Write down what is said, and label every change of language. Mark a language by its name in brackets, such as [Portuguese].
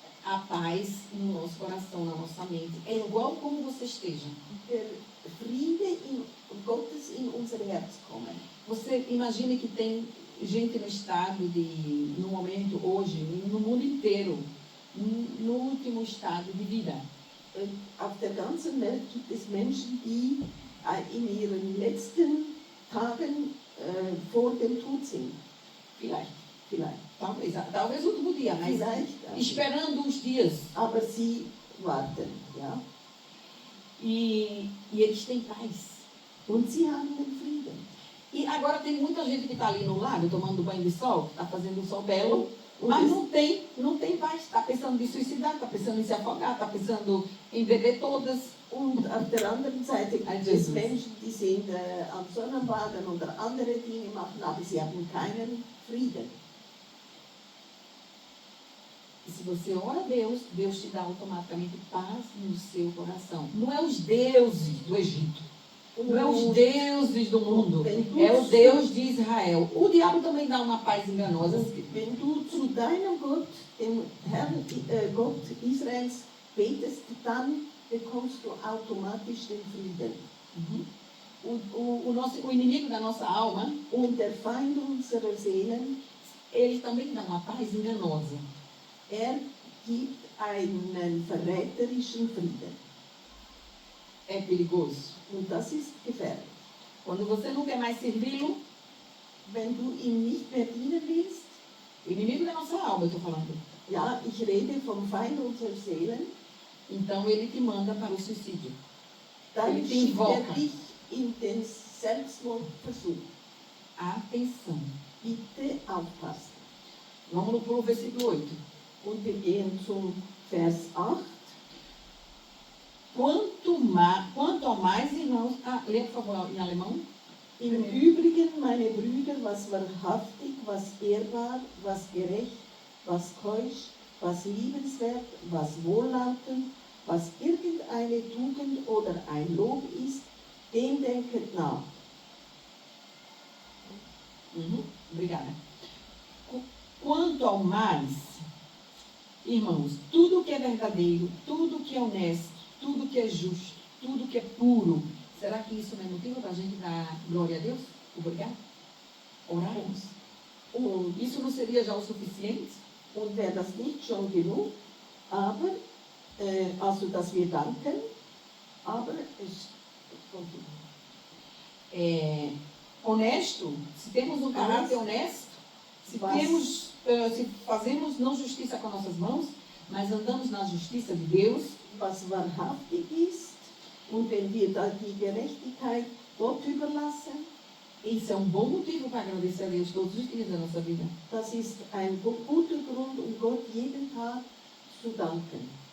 [Portuguese] a paz no nosso coração, na nossa mente. É igual como você esteja. [German] Der Friede Gottes in unser Herz kommen. [Portuguese] Você imagina que tem gente no estado no momento, hoje, no mundo inteiro, no último estado de vida. [German] Auf der ganzen Welt gibt es Menschen, die in ihren letzten Tagen vor dem Tod sind. Vielleicht. [Portuguese] Talvez o último dia, mas esperando os dias. [German] Aber sie warten, ja. [Portuguese] E eles têm paz. [German] Und sie haben den Frieden. [Portuguese] E agora tem muita gente que está ali no lago tomando banho de sol, está fazendo um sol belo, mas não tem paz. Está pensando em suicidar, está pensando em se afogar, está pensando em beber todas. [German] Und auf der anderen Seite gibt es Menschen, die sind am Sonnenbaden oder andere Dinge machen, aber sie haben keinen Frieden. [Portuguese] E se você ora a Deus, Deus te dá automaticamente paz no seu coração. Não é os deuses do Egito. Não é os deuses do mundo. É o Deus de Israel. O diabo também dá uma paz enganosa. [German] Wenn du zu deinem Gott, dem Herrn Gott Israels, betest, dann bekommst du automatisch den Frieden. [Portuguese] O inimigo da nossa alma, [German] und der Feind unserer Seelen, [Portuguese] ele também dá uma paz enganosa. [German] Gibt einen verräterischen Frieden. [Portuguese] É perigoso. [German] Und das ist gefährlich. [Portuguese] Quando você não quer mais servi-lo, [German] wenn du ihm nicht mehr dienen willst, [Portuguese] o inimigo da nossa alma, eu estou falando. [German] Ja, ich rede vom Feind unserer Seelen. [Portuguese] Então ele te manda para o suicídio. [German] Dann [Portuguese] ele te [German] schickt [Portuguese] invoca. [German] dich in den Selbstmordversuch. [Portuguese] Atenção. [German] Bitte aufpassen. [Portuguese] Vamos para o versículo 8. [German] Und wir gehen zum Vers 8. [Portuguese] quanto ao mais, irmãos... Lê, por favor, em alemão. [German] Im Übrigen, meine Brüder, was wahrhaftig, was ehrbar, was gerecht, was keusch, was liebenswert, was wohllautend, was irgendeine Tugend oder ein Lob ist, dem denket nach. [Portuguese] Obrigada. Quanto ao mais, irmãos, tudo que é verdadeiro, tudo que é honesto, tudo que é justo, tudo que é puro, será que isso não é motivo para a gente dar glória a Deus? Obrigado? Orarmos? Isso não seria já o suficiente? [German] Und wäre das nicht schon genug, aber, also dass wir danken, aber es [Portuguese] honesto, se temos um caráter honesto, se fazemos não justiça com nossas mãos, mas andamos na justiça de Deus, [German] was wahrhaftig ist, und wenn wir da die Gerechtigkeit Gott überlassen, [Portuguese] isso é um bom motivo para agradecer a Deus todos os dias da nossa vida. [German] das ist ein guter Grund, um Gott jeden Tag zu danken.